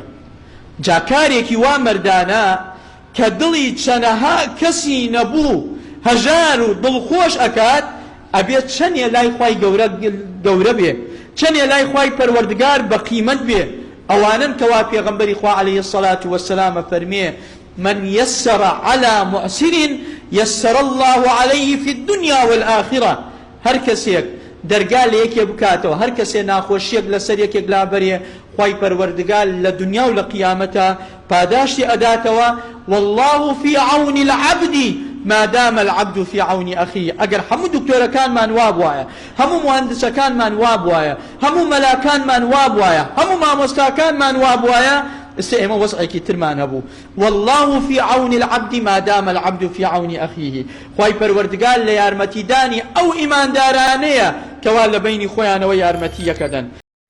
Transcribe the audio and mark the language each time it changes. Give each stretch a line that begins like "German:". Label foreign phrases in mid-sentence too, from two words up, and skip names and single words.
Central Kurdish: جاکارێکی وا مەردانە کە دڵی چەنەها کەسی نەبوو هەژار و دڵخۆش ئەکات، ئەبێت چەندێ لای خوای گەورە بێ، چەندێ لای خوای پەروەردگار بە قیمەت بێ. ئەوانن کەوا پێغەمبەری خوا
Arabic: عەلەیهی السەڵات وەسەلام فەرمێ من يسر على معسر يسر الله عليه في الدنيا والآخرة.
Central Kurdish: هەر کەسێک دەرگا لە یەکێ بکاتەوە، هەر کەسێ ناخۆشیەک لەسەر یەکێک لابەرێ، خوای پەروەردگار لە دنیا و لە قیامەتە پاداشتی ئەداتەوە.
Arabic: والله في عون العبد ما دام العبد في عون أخيه.
Central Kurdish: ئەگەر هەموو دکتۆرەکانمان وا بوایە، هەموو مهندسەکانمان وا بوایە، هەموو مەلاکانمان وا بوایە، هەموو مامۆستاکانمان وا بوایە، ئێستا ئێمە وەزعێکی ترمان هەبوو.
Arabic: والله في عون العبد ما دام العبد في عون أخيه.
Central Kurdish: خوای پەروەردگار لە یارمەتیدانی ئەو ئیماندارانەیە کەوا لە بینی خۆیانەوە یارمەتی یەکەدەن.